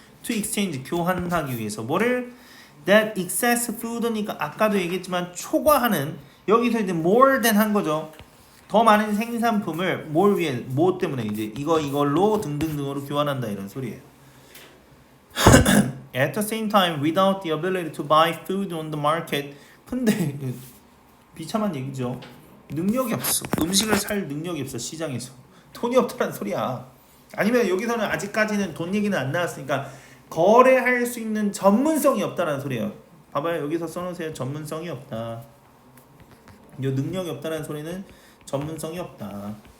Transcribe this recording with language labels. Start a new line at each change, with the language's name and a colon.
English: To exchange,
Korean: 교환하기 위해서. 뭐를?
English: That excess food
Korean: 니까 아까도 얘기했지만 초과하는 여기서 이제
English: more than
Korean: 한 거죠. 더 많은 생산품을 뭘 위해 뭐 때문에 이제 이걸로 등등등으로 교환한다 이런 소리예요.
English: At the same time, without the ability to buy food on the market.
Korean: 근데 비참한 얘기죠. 능력이 없어. 음식을 살 능력이 없어 시장에서. 돈이 없다는 소리야. 아니면 여기서는 아직까지는 돈 얘기는 안 나왔으니까 거래할 수 있는 전문성이 없다는 소리예요. 봐봐요. 여기서 써놓으세요. 전문성이 없다. 이 능력이 없다는 소리는 전문성이 없다.